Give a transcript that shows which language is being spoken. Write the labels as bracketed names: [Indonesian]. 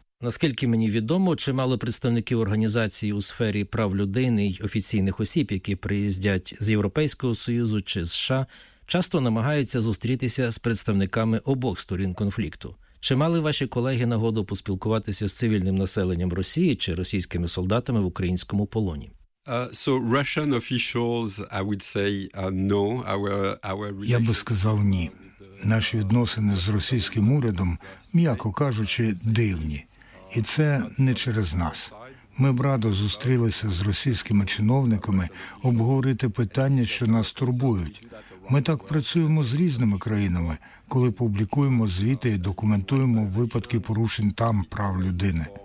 [Ukrainian] Наскільки мені відомо, чимало представників організації у сфері прав людини й офіційних осіб, які приїздять з Європейського Союзу чи США, часто намагаються зустрітися з представниками обох сторін конфлікту. Чи мали ваші колеги нагоду поспілкуватися з цивільним населенням Росії чи російськими солдатами в українському полоні? [English] So Russian officials, I would say, no. [Ukrainian] Я би сказав ні. Наші відносини з російським урядом, м'яко кажучи, дивні. І це не через нас. Ми б радо зустрілися з російськими чиновниками обговорити питання, що нас турбують. Ми так працюємо з різними країнами, коли публікуємо звіти і документуємо випадки порушень там прав людини.